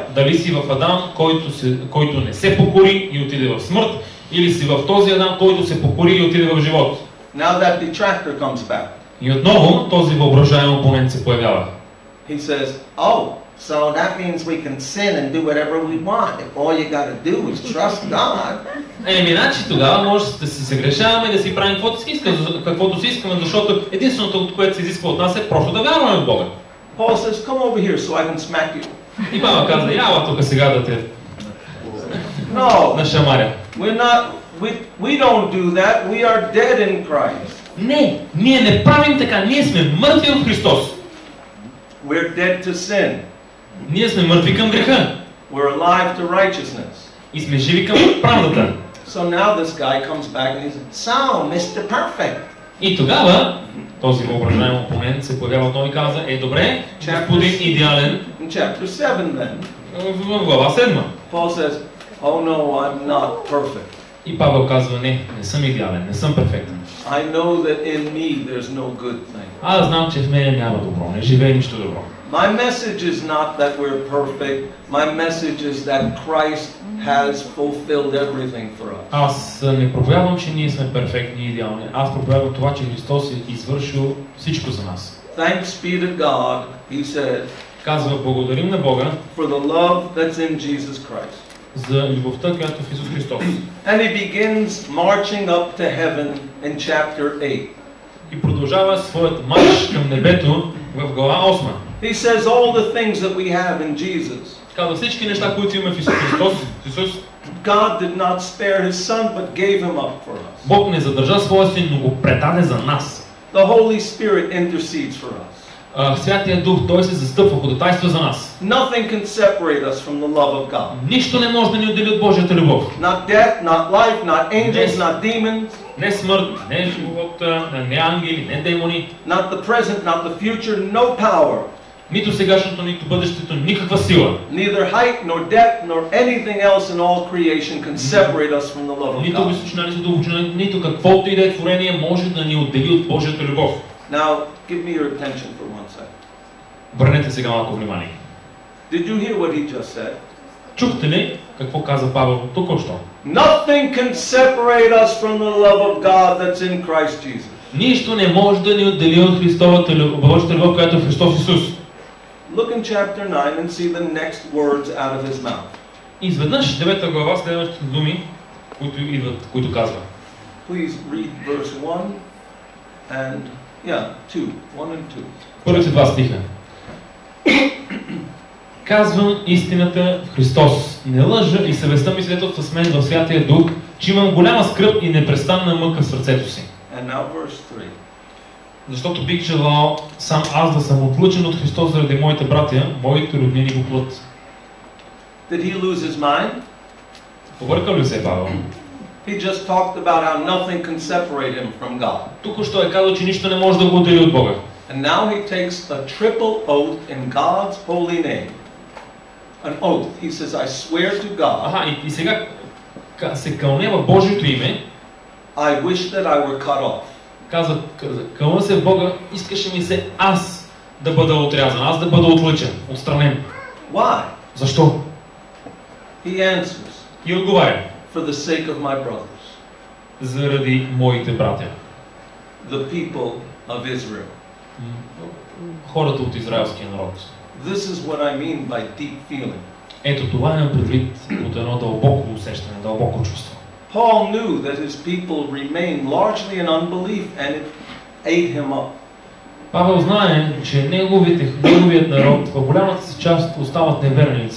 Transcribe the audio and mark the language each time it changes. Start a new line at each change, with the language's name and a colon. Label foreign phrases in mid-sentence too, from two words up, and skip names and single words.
Bulgarian: Дали си в Адам, който не се покори и отиде в смърт, или си в този Адам, който се покори и отиде в живот.
English: Now that detractor comes back.
Bulgarian: И отново този въображаем опонент се появява.
English: He says, "Oh, so that means we can sin and do whatever we want. If all you got to do is trust God."
Bulgarian: Значи тогава може да се съгрешаваме и да си правим каквото си искаме, защото единственото, което се изисква от нас е просто да вярваме в Бога.
English: Paul says, "Come over here so I can smack you."
Bulgarian: И Павел каза, яла тук сега да те нашамаря.
English: We don't do that. We are dead in Christ.
Bulgarian: Не, ние не правим така. Ние сме мъртви в Христос.
English: We're dead to sin.
Bulgarian: Ние сме мъртви към греха.
English: We're alive to righteousness.
Bulgarian: И сме живи към правдата.
English: So now this guy comes back and he says, "So, Mr. Perfect."
Bulgarian: И тогава този въображаем опонент се появява, той каза, добре, господин идеален.
English: In chapter 7 then.
Bulgarian: В глава 7.
English: Paul says, "Oh no, I'm not perfect."
Bulgarian: И Павел казва, не съм идеален, не съм перфектен.
English: I know that in me there's no good thing.
Bulgarian: Аз знам, че в мен няма добро, не живее нищо добро.
English: My message is not that we're perfect. My message is that Christ has fulfilled everything for us.
Bulgarian: Аз не проповядвам, че ние сме перфектни и идеални. Аз проповядвам това, че Христос е извършил всичко за нас.
English: Thanks be to God, he said.
Bulgarian: Казва, благодарим на Бога
English: for the love that's in Jesus Christ.
Bulgarian: За любовта, която е в Исус Христос.
English: And he begins marching up to heaven in chapter 8.
Bulgarian: и продължава своят марш към небето в глава 8.
English: He says all the things that we have in Jesus.
Bulgarian: Казва всички неща, които имаме в Исус Христос.
English: God did not spare his son, but gave him up for us.
Bulgarian: Бог не задържа своя син, но го предаде за нас.
English: The Holy Spirit intercedes for us.
Bulgarian: Святия Дух, той се застъпва, ходатайства за нас.
English: Nothing can separate us from the love of God.
Bulgarian: Нищо не може да ни отдели от Божията любов.
English: Not death, not life, not angels, not demons.
Bulgarian: Не смърт, не живота, не ангели, не демони.
English: Not the present, not the future, no power.
Bulgarian: Нито сегашното, нито бъдещето, никаква сила.
English: Neither height, nor depth, nor anything else in all creation can separate us from the love of
Bulgarian: Нито
English: God.
Bulgarian: височина, нито дълбочина, нито каквото и да е творение може да ни отдели от Божията любов.
English: Now, give me your attention for one second.
Bulgarian: Обърнете сега малко внимание.
English: Did you hear what he just said?
Bulgarian: Чухте ли какво каза Павел току-що?
English: Nothing can separate us from the love of God that's in Christ Jesus.
Bulgarian: Нищо не може да ни отдели от Христовата любов, Божията любов, която е в Христос Исус.
English: Look in chapter 9 and see the next words out of his mouth.
Bulgarian: Изведнъж 9 глава следващите думи, които казва.
English: Please read verse 1 and 2. 1 and 2.
Bulgarian: Първите два стиха. Казвам истината в Христос. Не лъжа и съвестта ми свидетелства с мен в Святия Дух, че имам голяма скръб и непрестанна мъка в сърцето си.
English: And now verse 3.
Bulgarian: Защото бих желал сам аз да съм отлъчен от Христос заради моите братя, моите роднини по плът.
English: Did he lose his mind?
Bulgarian: Побъркал ли се Павел?
English: He just talked about how nothing can separate him from God.
Bulgarian: Току-що е казал, че нищо не може да го отдели от Бога.
English: And now he takes a triple oath in God's holy name. An oath. He says, I swear to God.
Bulgarian: И сега се кълне в Божието име.
English: I wish that I were cut off.
Bulgarian: Каза, кълна се в Бога, искаше ми се аз да бъда отрязан, аз да бъда отлъчен, отстранен.
English: Why?
Bulgarian: Защо?
English: He answers.
Bulgarian: И отговаря.
English: For the sake of my brothers.
Bulgarian: Заради моите братя.
English: The people of Israel.
Bulgarian: Хората от израелския народ.
English: This is what I mean by deep feeling.
Bulgarian: Ето това имам предвид от едно дълбоко усещане, дълбоко чувство.
English: Paul knew that his people remained largely in unbelief and it ate him up.
Bulgarian: Павел знае, че неговият народ в голямата си част остават неверници.